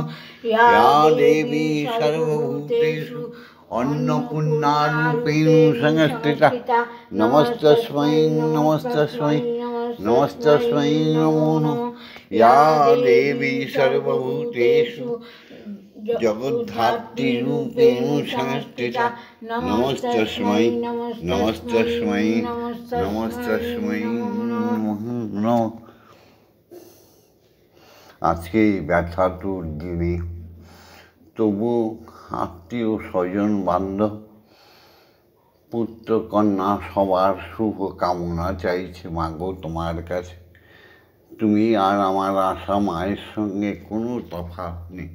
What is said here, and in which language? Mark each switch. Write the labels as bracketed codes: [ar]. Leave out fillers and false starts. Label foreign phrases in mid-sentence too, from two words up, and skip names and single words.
[sa] या देवी सर्वभूतेषु अन्नपूर्णारूपेण संस्थिता, नमस्तस्मै नमस्तस्मै नमस्तस्मै नमो नमः। या देवी सर्वभूतेषु जगद्धात्रीरूपेण संस्थिता, नमस्तस्मै नमस्तस्मै नमस्तस्मै नमः। [bn] আজকে এই ব্যথাতুর দিনে তবু আত্মীয় স্বজন বান্ধব পুত্র কন্যা সবার শুভ কামনা চাইছে মাগো তোমার কাছে। তুমি আর আমার আশা মায়ের সঙ্গে কোনো তফাৎ নেই।